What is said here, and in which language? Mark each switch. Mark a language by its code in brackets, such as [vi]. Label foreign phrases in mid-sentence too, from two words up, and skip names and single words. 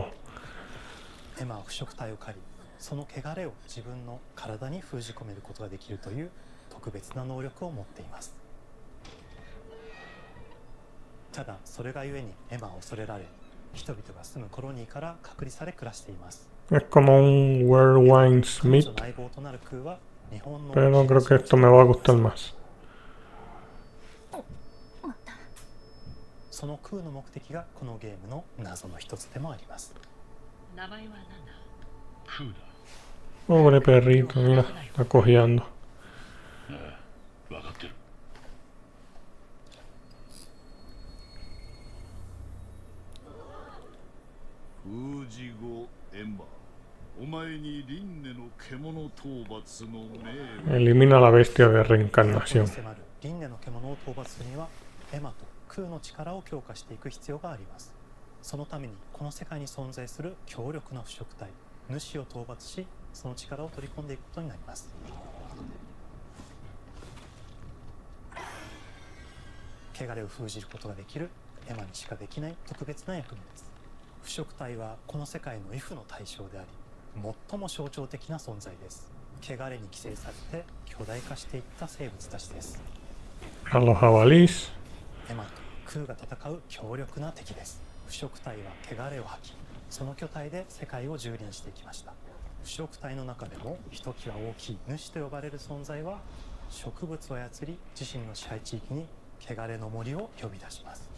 [ja] エマは腐植体を借り、その汚れを自分の体に封じ込めることができるという特別な能力を持っています。ただそれがゆえにエマは恐れられ、人々が住むコロニーから隔離され暮らしています。 [es] Es como un Werewolf Smith, [ja] 彼女の相棒となるクーは日本の [es] pero no creo que esto me va a gustar más. [ja] そのクーの目的がこのゲームの謎の一つでもあります。 [es] Pobre perrito, mira, está cojeando. [ja] 分かってる。封じ後エンバー、お前に輪廻の獣討伐の命を。 [es] Elimina la bestia de reencarnación. [ja] 輪廻の獣を討伐するにはエマと空の力を強化していく必要があります。そのためにこの世界に存在する強力な腐食体主を討伐し、その力を取り込んでいくことになります。汚れを封じることができるエマにしかできない特別な役目です。腐食体はこの世界の F の対象であり、最も象徴的な存在です。汚れに寄生されて巨大化していった生物たちです。 [es] A los jabalíes. [ja] エマと空が戦う強力な敵です。腐食体は汚れを吐き、その巨体で世界を蹂躙していきました。腐食体の中でもひときわ大きい主と呼ばれる存在は、植物を操り自身の支配地域に汚れの森を呼び出します。